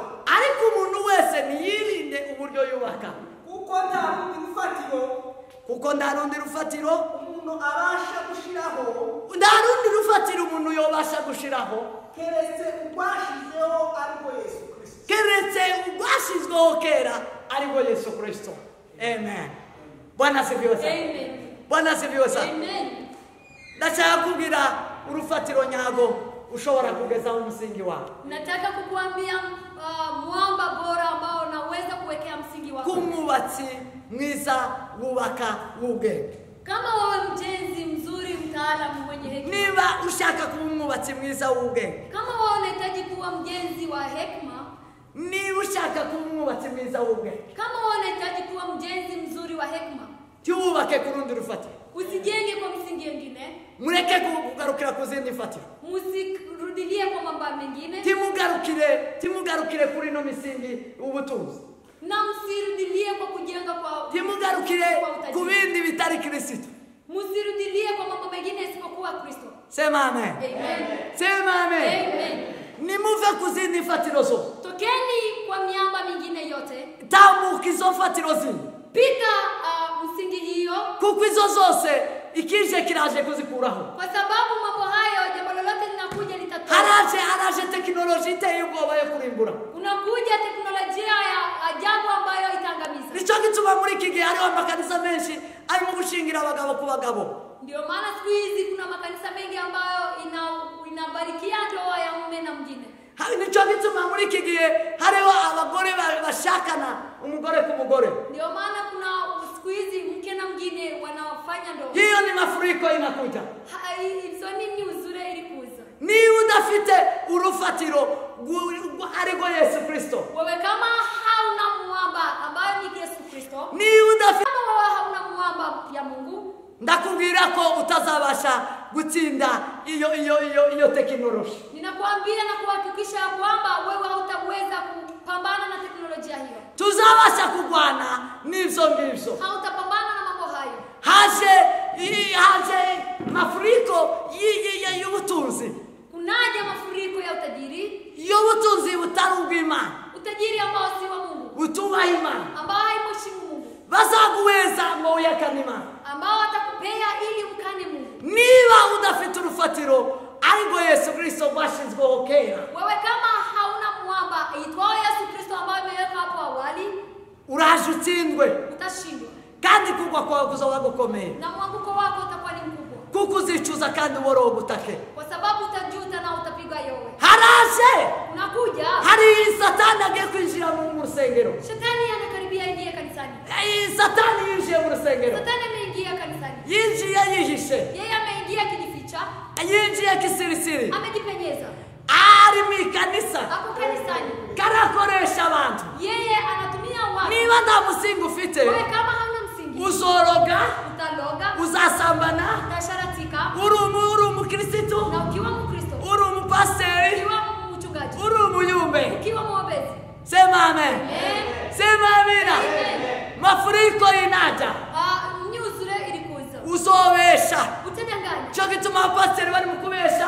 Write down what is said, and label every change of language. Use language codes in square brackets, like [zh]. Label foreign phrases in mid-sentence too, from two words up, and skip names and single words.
[rn] Ariko umuntu wese niyirinde uburyo yubaka. Kuko nta rundi rufatiro umuntu abasha gushiraho. Nta rundi rufatiro umuntu yobasha gushiraho. Keretse ubwashizeho ariko Yesu Kristo. Keretse ubwashizweho kera ariko Yesu Kristo. [sw] Amen. Bwana asifiwe sana. Amen. Bwana asifiwe sana. Amen. [rn] Ndashaka kugira urufatiro nyago ushobora kugeza umusingi wako. [sw] Nataka kukuambia mwamba bora ambao unaweza kuwekea msingi wako. [rn] Kumubatsi mwiza wubaka w'ubwenge. [sw] Kama wewe mjenzi mzuri mtaalamu mwenye hekima. [rn] Niba ushaka kuba umubatsi mwiza w'ubwenge. [sw] Kama wewe unahitaji kuwa mjenzi wa hekima. [rn] Niba ushaka kuba umubatsi mwiza w'ubwenge. [sw] Kama wewe unahitaji kuwa mjenzi mzuri wa hekima. [rn] Tiwubake kurundi rufatiro. [sw] Usijenge kwa msingi mwingine. [rn] Mureke kugarukira kuzindi fatiro. [sw] Musirudilie kwa mambo mengine. [rn] Timugarukire kuri no misingi ubutunzi. [sw] Na msirudilie kwa kujenga kwa [rn] timugarukire kubindi bitari Kristo. [sw] Musirudilie kwa mambo mengine isipokuwa Kristo. Sema amen. Amen. Sema amen. Amen. [rn] Nimuve kuzindi fatiro zo. [sw] Tokeni kwa miamba mingine yote. [rn] Tambukizo fatiro zindi. [sw] Pita msingi hiyo. [rn] Kuko izo zose ikije kiraje kuzikuraho. [sw] Kwa sababu mambo hayo jambo lolote linakuja litatoka. [rn] Haraje teknolojia iteye ubwoba yo kurimbura. [sw] Unakuja teknolojia ya ajabu ambayo itaangamiza. [rn] Nico gituma muri kige hari amakanisa menshi ari mu gushingira abagabo ku bagabo. [sw] Ndio maana siku hizi kuna makanisa mengi ambayo inabarikia ndoa ya mume na mwingine. [rn] Hari nico gituma muri kige hariho abagore bashakana umugore ku mugore. [sw] Ndio maana kuna siku hizi mke na mwingine wanafanya ndoa. Hiyo ni mafuriko inakuja. Hizo ni uzuri ilikuza. [rn] Ni udafite urufatiro ariko Yesu Kristo. [sw] Wewe kama hauna mwamba ambaye ni Yesu Kristo. [rn] Ni udafite [sw] kama wewe hauna mwamba ya Mungu. [rn] Ndakubwira ko utazabasha gutsinda iyo teknolojia. [sw] Ninakuambia na kuhakikisha kwamba wewe hautaweza kupambana na teknolojia hiyo. [rn] Tuzabasha kugwana n'ivyo ngivyo. [sw] Hautapambana na mambo hayo. [rn] Haje mafuriko y'ubutunzi. [sw] Kunaje mafuriko ya utajiri? [rn] Y'ubutunzi butarubwima. [sw] Utajiri ambao si wa Mungu. [rn] Utuba Imana. [sw] Ambao haimheshimu Mungu. [rn] Bazaguweza ngo uyakanima. [sw] Ambao atakupea ili mkane Mungu. [rn] Niba udafite urufatiro ariko Yesu Kristo bashizweho kera. [sw] Wewe kama hauna mwamba aitwao Yesu Kristo ambaye ameweka hapo awali, [rn] uraje utsindwe. [sw] Utashindwa. [rn] Kandi kugwa kwawe kuzoba gukomeye. [sw] Na mwanguko wako utakuwa ni mkubwa. [rn] Kuko uzicuza kandi uboro gutake. [sw] Kwa sababu utajuta na utapiga yowe. [rn] Haraje. [sw] Unakuja. [rn] Hari Satani agiye kwinjira mu rusengero. [sw] Shetani anakaribia ingie kanisani. [rn] Satani yinjiye mu rusengero. [sw] Satani ameingia kanisani. [rn] Yinjiye yihishe. [sw] Yeye ameingia kijificha. [rn] Yinjiye kisirisiri. [sw] Amejipenyeza. [rn] Ari mu kanisa. [sw] Hapo kanisani. [rn] Karakoresha abantu. [sw] Yeye anatumia watu. [rn] Niba nta musingi ufite. [sw] Wewe kama hauna msingi. [rn] Uzoroga. [sw] Utaloga. [rn] Uzasambana. [sw] Utasharatika. [rn] Uri umukristo. [sw] Na ukiwa mkristo. [rn] Uri umupasiteri. [sw] Ukiwa mchungaji. [rn] Uri umuyumbe. [sw] Ukiwa mwombezi. Sema amen. Amen. Sema amina. Mafuriko inaja. Nyuzure ilikuza. [rn] Uzobesha. [sw] Utadanganya. [rn] Cyo gituma abapasiteri bari mukubesha.